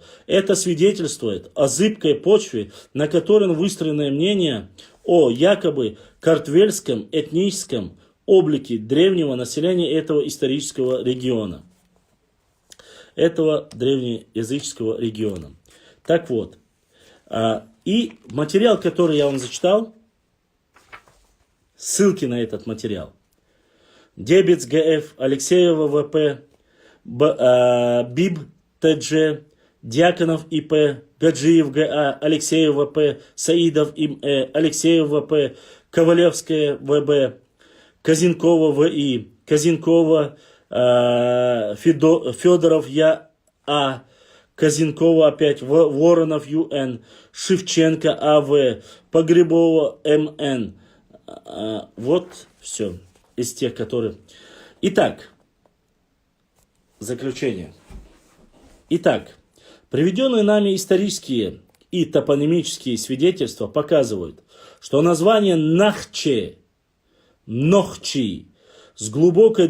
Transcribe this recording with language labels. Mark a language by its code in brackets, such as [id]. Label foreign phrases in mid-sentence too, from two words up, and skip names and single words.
[ru] Это свидетельствует о зыбкой почве, на которой выстроено мнение о якобы картвельском этническом облике древнего населения этого исторического региона. Этого древнеязыческого региона. Так вот, и материал, который я вам зачитал, ссылки на этот материал. Дебец ГФ, Алексеева ВП, Биб ТДЖ, Дьяконов ИП, Гаджиев ГА, Алексеев ВП, Саидов ИМЭ, Алексеев ВП, Ковалевская ВБ, Казинкова ВИ, Казинкова, Федоров А, Казинкова опять, Воронов ЮН, Шевченко АВ, Погребова МН. Вот все из тех, которые... Итак, заключение. Итак, приведенные нами исторические и топонимические свидетельства показывают, что название Нахче, Нохчи, с глубокой